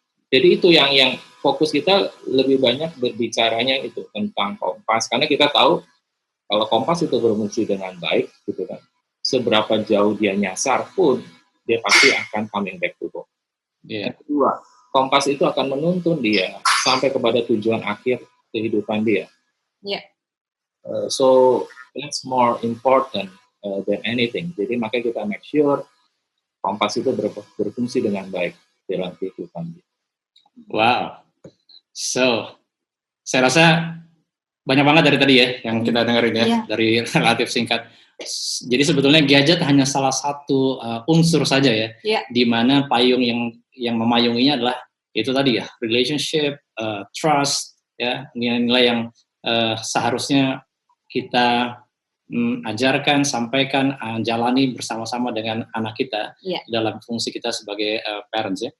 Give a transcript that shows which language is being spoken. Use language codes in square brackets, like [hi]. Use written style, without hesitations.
[id] Jadi itu yang fokus kita lebih banyak berbicaranya itu tentang kompas, karena kita tahu kalau kompas itu berfungsi dengan baik gitu kan, seberapa jauh dia nyasar pun dia pasti akan [en] coming back to home. [id] Yang kedua, kompas itu akan menuntun dia sampai kepada tujuan akhir kehidupan dia. [en] So that's more important than anything. [id] Jadi makanya kita make sure kompas itu berfungsi dengan baik dalam kehidupan dia. Wow. So, saya rasa banyak banget dari tadi ya yang kita dengerin ya, dari relatif singkat. Jadi sebetulnya gadget hanya salah satu unsur saja ya, di mana payung yang memayunginya adalah itu tadi ya, relationship, trust, ya, nilai-nilai yang seharusnya kita ajarkan, sampaikan, jalani bersama-sama dengan anak kita dalam fungsi kita sebagai parents ya.